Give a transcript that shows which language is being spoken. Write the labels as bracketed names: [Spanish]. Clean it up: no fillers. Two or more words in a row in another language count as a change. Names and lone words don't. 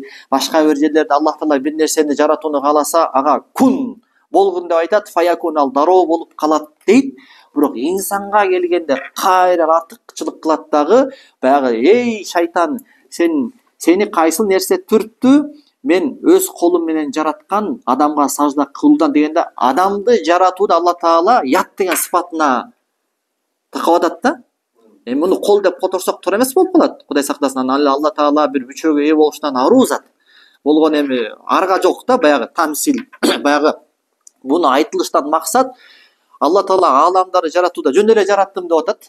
[Kyrgyz] Башка бир жерлерде Аллах Таала бир нерсени жаратууну кааласа, ага кун болгун деп айтат, фаякун, ал дароо болуп калат дейт. Бирок инсанга келгенде кайра артыкчылык кылат дагы, баягы эй шайтан, сени кайсыл нерсе түрттү? Мен өз колум менен жараткан адамга сажда кылуудан дегенде, адамды жаратууда Алла Таала ят деген сыпатына такап атат да. Эми муну кол деп которсок туура эмес болуп калат. Кудай сактасын, Алла Таала бир бүчөгө ээ болушунан аруу зат болгон, эми арга жок да, баягы тамсил. Баягы буну айтылыштан максат Алла Таала ааламдарды жаратууда жөн эле жараттым деп атат.